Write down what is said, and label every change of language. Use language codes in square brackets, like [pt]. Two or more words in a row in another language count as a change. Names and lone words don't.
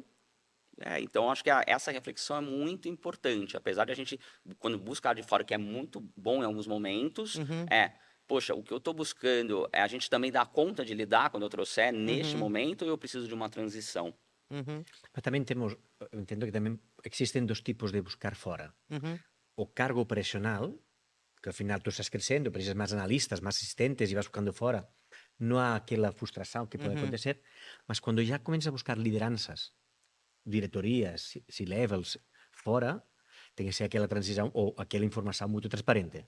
[pt] Então, acho que essa reflexão é muito importante. Apesar de a gente, quando buscar de fora, que é muito bom em alguns momentos, poxa, o que eu estou buscando é a gente também dar conta de lidar quando eu trouxer neste momento, ou eu preciso de uma transição? [gl] Mas tamén temos, eu entendo que tamén existen dos tipos de buscar fora. O cargo operacional, que ao final tú estás crecendo, precisas máis analistas, máis asistentes e vas buscando fora, non há aquela frustración que pode acontecer, mas cando já começas a buscar lideranzas, diretorías, C-levels, fora, ten que ser aquela transición ou aquela información moito transparente.